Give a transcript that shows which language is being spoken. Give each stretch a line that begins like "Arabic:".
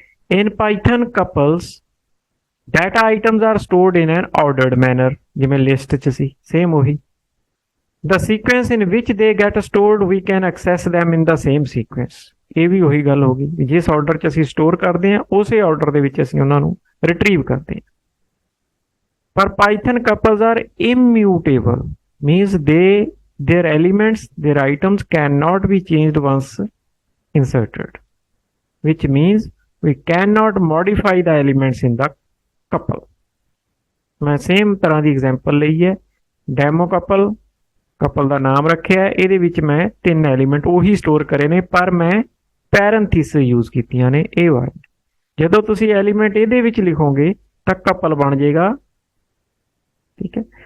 English: in Python couples data items are stored in an ordered manner,
Punjabi: ਜਿਵੇਂ list ਚ ਸੀ same ਉਹੀ।
English: The sequence in which they get stored we can access them in the same sequence.
Punjabi: ਇਹ ਵੀ ਉਹੀ ਗੱਲ ਹੋ ਗਈ, ਜਿਸ ਆਰਡਰ ਚ ਅਸੀਂ ਸਟੋਰ ਕਰਦੇ ਹਾਂ ਉਸੇ ਆਰਡਰ ਦੇ ਵਿੱਚ ਅਸੀਂ ਉਹਨਾਂ ਨੂੰ ਰਿਟਰੀਵ ਕਰਦੇ ਹਾਂ।
English: ਪਰ Python couples are immutable, means their elements, their items cannot be changed once inserted, which means we cannot modify the elements in the couple।
Punjabi: मैं सेम तरह की एग्जांपल ਲਈ ਹੈ, ਡੈਮੋ ਕਪਲ ਦਾ ਨਾਮ ਰੱਖਿਆ ਹੈ, ਇਹਦੇ ਵਿੱਚ ਮੈਂ 3 ਐਲੀਮੈਂਟ ਉਹੀ ਸਟੋਰ ਕਰੇ ਨੇ, ਪਰ ਮੈਂ ਪੈਰੇਂਥੀਸਿਸ ਯੂਜ਼ ਕੀਤੀਆਂ ਨੇ ਇਹ ਵਾਲੀ। ਜਦੋਂ ਤੁਸੀਂ ਐਲੀਮੈਂਟ ਇਹਦੇ ਵਿੱਚ ਲਿਖੋਗੇ ਤਾਂ ਕਪਲ ਬਣ ਜਾਏਗਾ, ਠੀਕ ਹੈ।